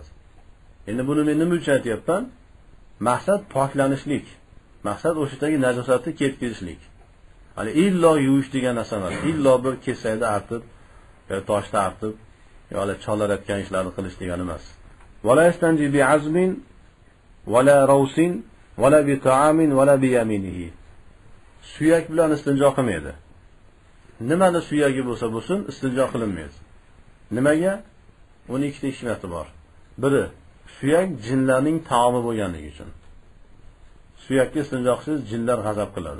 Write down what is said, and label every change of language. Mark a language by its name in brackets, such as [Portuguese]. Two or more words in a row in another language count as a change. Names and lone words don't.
[Uzbek] Endi buni men nima uchun aytyapman? Maqsad poklanishlik. Maqsad o'shadagi najosatni ketkizishlik. Hali illo yuvish degan narsa emas. Illo bir kesakda artib, yoki toshda artib, yoki cholar aytgan ishlarni qilish degani emas. [Arabic] ولا يستنجي بعظم ولا روث ولا بطعام ولا بيمينه. [Uzbek] Suyak bilan istinjo qilmaydi. Nimani suyagi bo'lsa bo'lsin, istinjo qilinmaydi. Nimaga? Uning ikkita hikmati bor. Biri, suyak jinlarning taomi bo'lganligi uchun. Suyakka istinjo qilsangiz jinlar g'azab qiladi.